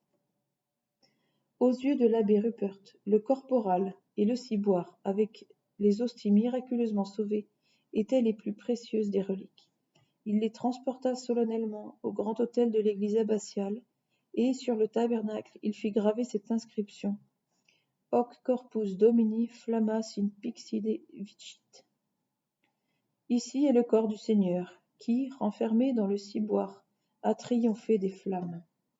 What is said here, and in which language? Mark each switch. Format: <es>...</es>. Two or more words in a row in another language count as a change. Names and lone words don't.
<fr>Aux yeux de l'abbé Rupert, le corporal et le ciboire, avec les hosties miraculeusement sauvées, étaient les plus précieuses des reliques. Il les transporta solennellement au grand autel de l'église abbatiale, et sur le tabernacle il fit graver cette inscription:</fr> <la>Hoc corpus Domini flammas in pixide vicit.</la> <fr>Ici est le corps du Seigneur, qui, renfermé dans le ciboire, a triomphé des flammes.</fr>